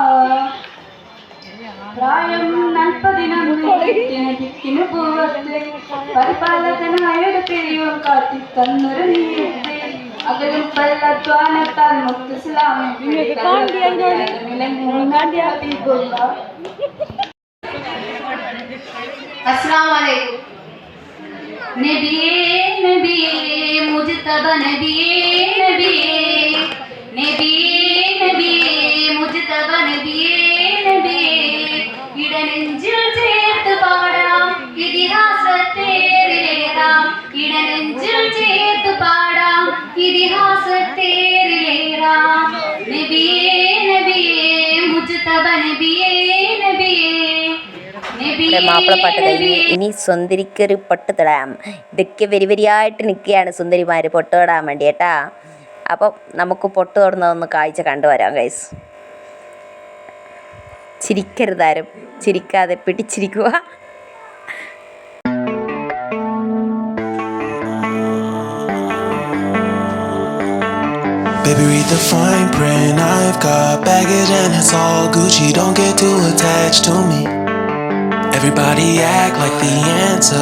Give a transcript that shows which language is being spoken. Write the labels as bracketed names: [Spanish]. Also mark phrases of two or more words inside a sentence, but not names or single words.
[Malayalam] പ്രായം 41 പൂവത്ത് പരിപാലകനായൊരു പെരിയോർ കാട്ടിത്തന്നൊരു നീരത്തെ അകലും പല്ലത്വാനത്താൽ മുത്തുസ്ലാമി. [Arabic] السلام عليكم. نبيي نبيي مجتبى نبيي نبيي نبيي نبيي مجتبى نبيي نبيي [Malayalam] ഇടനെഞ്ചിൽ ചേർത്ത് പാടാം ഇതിഹാസത്തേറിലേറാം, ഇടനെഞ്ചിൽ ചേർത്ത് പാടാം ഇതിഹാസത്തേറിലേറാം. [Arabic] نبيي نبيي مجتبى نبيي نبيي. [Malayalam] മാപ്പിളപ്പാട്ട് കഴിഞ്ഞ് ഇനി സുന്ദരിക്കൊരു പൊട്ട് തൊടാം. ഇതൊക്കെ വരിയായിട്ട് നിൽക്കുകയാണ് സുന്ദരിമാർ പൊട്ട് തൊടാൻ വേണ്ടി കേട്ടാ. അപ്പം നമുക്ക് പൊട്ട് തൊടുന്നതൊന്ന് കാഴ്ച കണ്ടുവരാം ഗൈസ്. ചിരിക്കരുതാരും, ചിരിക്കാതെ പിടിച്ചിരിക്കുക. [English] Baby, read the fine print. I've got baggage and it's all Gucci. Don't get too attached to me. Everybody act like the answer.